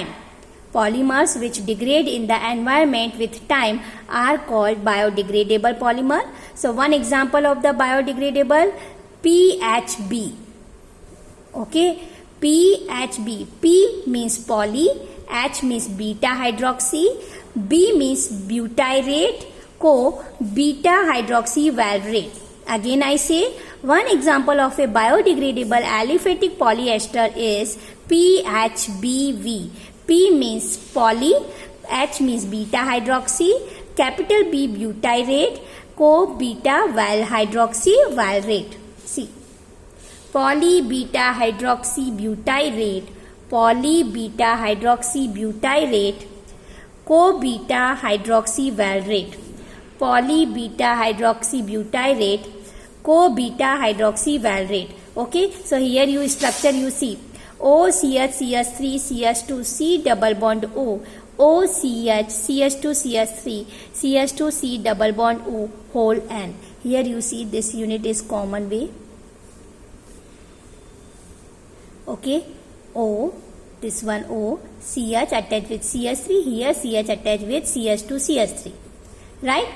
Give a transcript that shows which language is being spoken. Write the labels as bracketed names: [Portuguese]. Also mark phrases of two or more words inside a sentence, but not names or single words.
[English] Polymers which degrade in the environment with time are called biodegradable polymer. So one example of the biodegradable, PHB. Okay, PHB. P means poly, H means beta hydroxy, B means butyrate, co beta hydroxy valerate. Again I say, one example of a biodegradable aliphatic polyester is PHBV. P means poly, H means beta hydroxy, capital B butyrate, co beta hydroxy valerate. See, Polybeta hydroxybutyrate, polybeta hydroxybutyrate, co-beta hydroxyvalerate, polybeta hydroxybutyrate, co-beta hydroxyvalerate. Okay, so here you structure you see OCH CH3 CH2 C double bond O, OCH CH2 CH3 CH2 C double bond O whole N. Here you see this unit is common way. Okay, O, this one O, CH attached with CH3, here CH attached with CH2 CH3, right?